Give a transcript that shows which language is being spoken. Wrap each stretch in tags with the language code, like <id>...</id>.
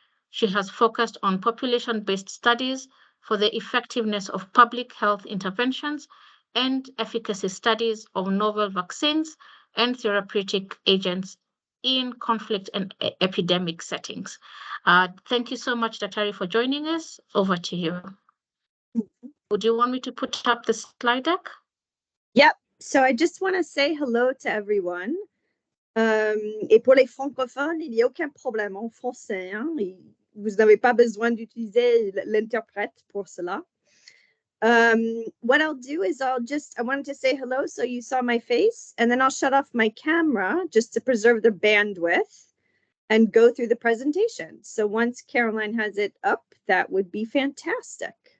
<en>She has focused on population-based studies for the effectiveness of public health interventions and efficacy studies of novel vaccines and therapeutic agents in conflict and epidemic settings. Thank you so much, Datari, for joining us. Over to you. Would you want me to put up the slide deck? Yep. So I just want to say hello to everyone.</en> <fr>Et pour les francophones, il n'y a aucun problème en français. Hein? Vous n'avez pas besoin d'utiliser l'interprète pour cela.</fr> <en>What I'll do is I wanted to say hello so you saw my face, and then I'll shut off my camera just to preserve the bandwidth and go through the presentation. So once Caroline has it up, that would be fantastic.</en>